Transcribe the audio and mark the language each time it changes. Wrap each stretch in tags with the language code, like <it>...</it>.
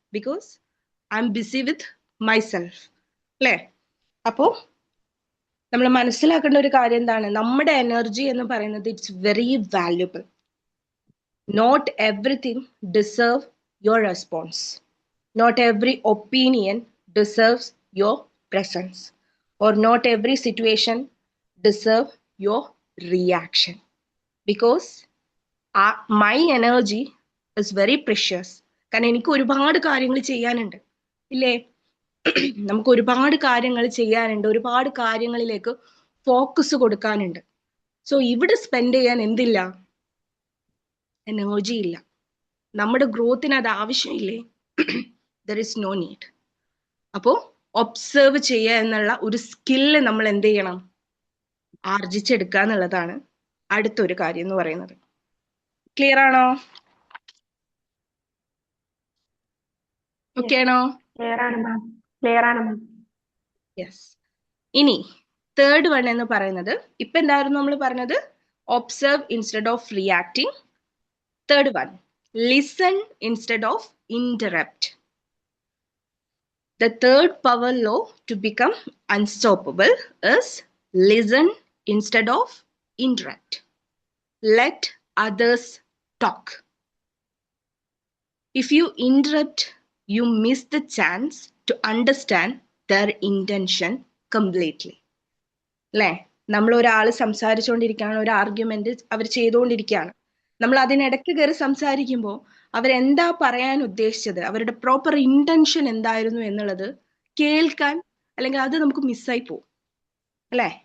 <en>Because I'm busy with myself. അല്ലെ?</en> <ml>അപ്പോ നമ്മൾ മനസ്സിലാക്കേണ്ട ഒരു കാര്യം എന്താണ്? നമ്മുടെ എനർജി എന്ന് പറയുന്നത്</ml> <en>It's very valuable. Not everything deserve your response. Not every opinion deserves your presence, or not every situation deserve your reaction, because my energy is very precious.</en> <ml>കാരണം എനിക്ക് ഒരുപാട് കാര്യങ്ങൾ ചെയ്യാനുണ്ട്, ഇല്ലേ? നമുക്ക് ഒരുപാട് കാര്യങ്ങൾ ചെയ്യാനുണ്ട്, ഒരുപാട് കാര്യങ്ങളിലേക്ക് ഫോക്കസ് കൊടുക്കാനുണ്ട്. സോ ഇവിടെ സ്പെൻഡ് ചെയ്യാൻ എന്തില്ല? എനർജി ഇല്ല. നമ്മുടെ ഗ്രോത്തിന് അത് ആവശ്യമില്ലേ?</ml> <en>There is no need.</en> <ml>അപ്പോ ഒബ്സർവ് ചെയ്യുക എന്നുള്ള ഒരു സ്കില്ല് നമ്മൾ എന്ത് ചെയ്യണം? ആർജിച്ചെടുക്കുക എന്നുള്ളതാണ് അടുത്തൊരു കാര്യം എന്ന് പറയുന്നത്. ക്ലിയർ ആണോ? ഓക്കെ ആണോ? ക്ലിയർ ആണ് മാം.</ml> <en>Yes.</en> <ml>ഇനി തേർഡ് വൺ എന്ന് പറയുന്നത്, ഇപ്പൊ എന്തായിരുന്നു നമ്മൾ പറഞ്ഞത്?</ml> <en>Observe instead of reacting. Third one, listen instead of interrupt. The third power law to become unstoppable is listen instead of interrupt. Let others talk. If you interrupt, you miss the chance to understand their intention completely.</en> <ml>അല്ലേ? നമ്മൾ ഒരാൾ സംസാരിച്ചുകൊണ്ടിരിക്കുകയാണ്, ഒരു argument അവർ ചെയ്തുകൊണ്ടിരിക്കുകയാണ്. നമ്മൾ അതിനിടയ്ക്ക് കയറി സംസാരിക്കുമ്പോൾ അവരെന്താ പറയാൻ ഉദ്ദേശിച്ചത്, അവരുടെ പ്രോപ്പർ ഇന്റൻഷൻ എന്തായിരുന്നു എന്നുള്ളത് കേൾക്കാൻ അല്ലെങ്കിൽ അത് നമുക്ക് മിസ്സായി പോകും. അല്ലേ?</ml>